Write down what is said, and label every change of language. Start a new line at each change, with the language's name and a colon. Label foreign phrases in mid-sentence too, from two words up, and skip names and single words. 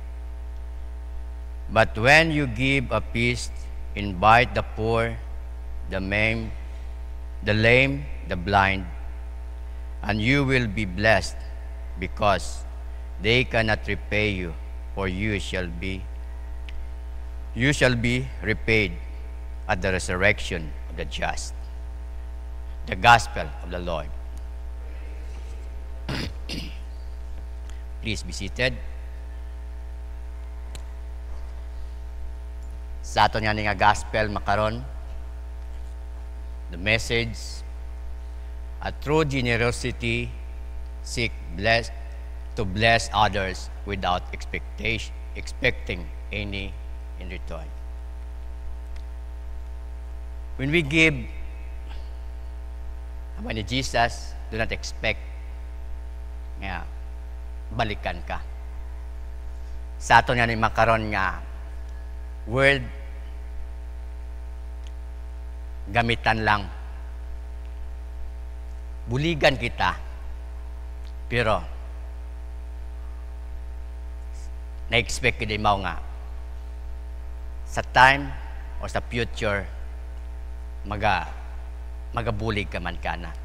English: But when you give a feast, invite the poor, the maimed, the lame, the blind, and you will be blessed, because they cannot repay you, for you shall be repaid at the resurrection of the just. The Gospel of the Lord. Please be seated.
Hiligaynon: Sa aton nga gospel makaron,
English: the message, a true generosity seek to bless others without expecting any in return. When we give,
Hiligaynon: naman ni Jesus,
English: do not expect
Hiligaynon: nga balikan ka. Sa aton nga ni makaron nga word, gamitan lang. Buligan kita, pero na-expect kita mo nga sa time o sa future magabulig ka man ka na.